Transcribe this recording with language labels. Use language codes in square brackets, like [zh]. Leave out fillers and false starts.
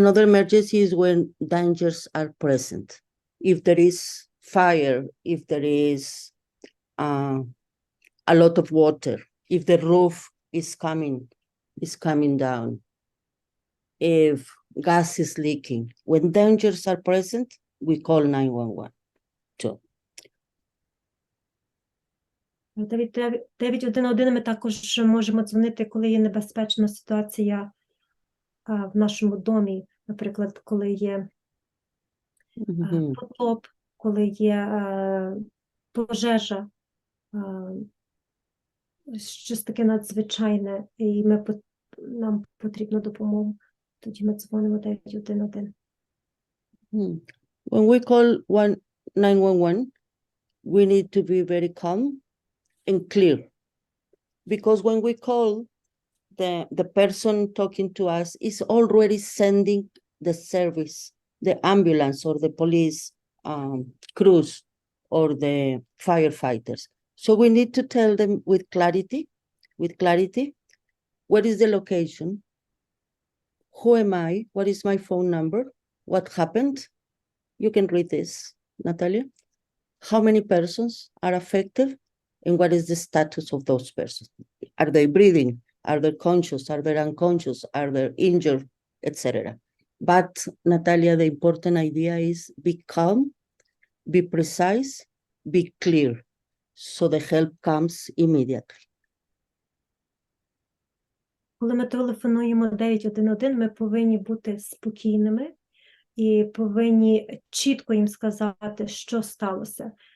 [en] Another emergency is when dangers are present. If there is fire, if there is a lot of water, if the roof is coming down, if gas is leaking, when dangers are present, we call 911 too. [uk] 911 ми також можемо дзвонити, коли є небезпечна ситуація в нашому домі. Наприклад, коли є Mhm. потоп, коли є пожежа, щось таке надзвичайне, і нам потрібна допомога. Тоді ми дзвонимо 911. Hmm. [en] When we call 911, we need to be very calm and clear. Because when we call, the person talking to us is already sending the service, the ambulance or the police crews or the firefighters. So we need to tell them with clarity, what is the location? Who am I? What is my phone number? What happened? You can read this, Natalia. How many persons are affected and what is the status of those persons? Are they breathing? Are they conscious? Are they unconscious? Are they injured, etc.? But Natalia, the important idea is be calm, be precise, be clear, so the help comes immediately. [uk] Коли ми телефонуємо 911, ми повинні бути спокійними і повинні чітко їм сказати, що сталося.